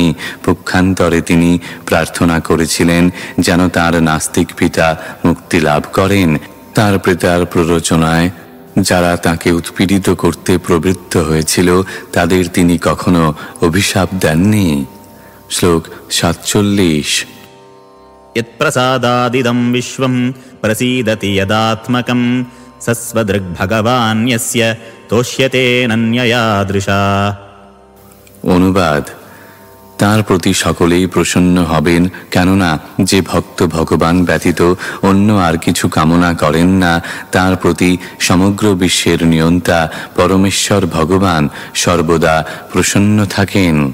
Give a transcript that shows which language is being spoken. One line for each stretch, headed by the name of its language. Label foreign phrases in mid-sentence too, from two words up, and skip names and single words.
Bangla: পক্ষান্তরে তিনি প্রার্থনা করেছিলেন যেন তার নাস্তিক পিতা মুক্তি লাভ করেন। তার পিতার প্ররোচনায় যারা তাকে উৎপীড়িত করতে প্রবৃত্ত হয়েছিল তাদের তিনি কখনো অভিশাপ দেননি। শ্লোক 47।
Sanskrit: यत्प्रसादादिदं विश्वं प्रसीदति यदात्मकं सस्वदृग्भगवान् यस्य तोष्यते नन्ययादृशा।
Bangla: অনুবাদ: তার প্রতি সকলেই প্রসন্ন হবেন, কেননা যে ভক্ত ভগবান ব্যতীত অন্য আর কিছু কামনা করেন না, তার প্রতি সমগ্র বিশ্বের নিয়ন্তা পরমেশ্বর ভগবান সর্বদা প্রসন্ন থাকেন।